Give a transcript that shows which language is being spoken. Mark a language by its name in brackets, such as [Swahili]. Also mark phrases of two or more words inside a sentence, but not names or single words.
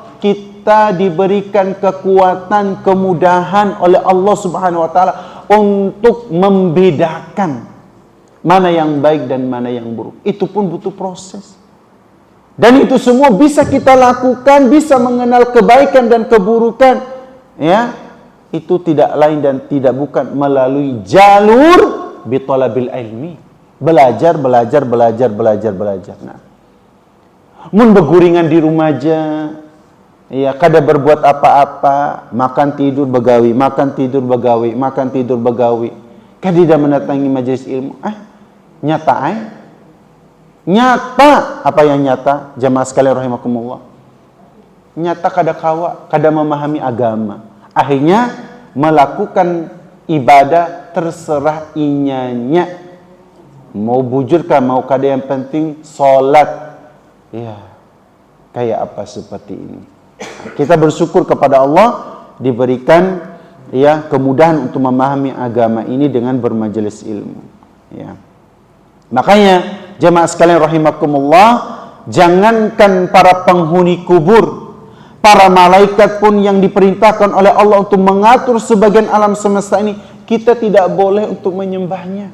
[Indonesian] Kita diberikan kekuatan, kemudahan oleh Allah Subhanahu wa taala untuk membedakan mana yang baik dan mana yang buruk. Itu pun butuh proses. Dan itu semua bisa kita lakukan, bisa mengenal kebaikan dan keburukan, ya. Itu tidak lain dan tidak bukan melalui jalur [Arabic] بطلب العلم, [Indonesian] Belajar. [Banjar] Nah, mun beguringan di rumah aja, ya kada berbuat apa-apa, makan tidur begawi, kadida mendatangi majelis ilmu. [Indonesian] Nyata apa yang nyata? Jamaah sekalian rahimakumullah. Nyata kada memahami agama. Akhirnya melakukan ibadah terserah inyanya. [Banjar] Mau bujur kah, mau kada, [Indonesian] yang penting sholat. Ya, kayak apa seperti ini. Kita bersyukur kepada Allah diberikan ya kemudahan untuk memahami agama ini dengan bermajelis ilmu. Ya. Makanya jamaah sekalian rahimakumullah, jangankan para penghuni kubur, para malaikat pun yang diperintahkan oleh Allah untuk mengatur sebagian alam semesta ini, kita tidak boleh untuk menyembahnya.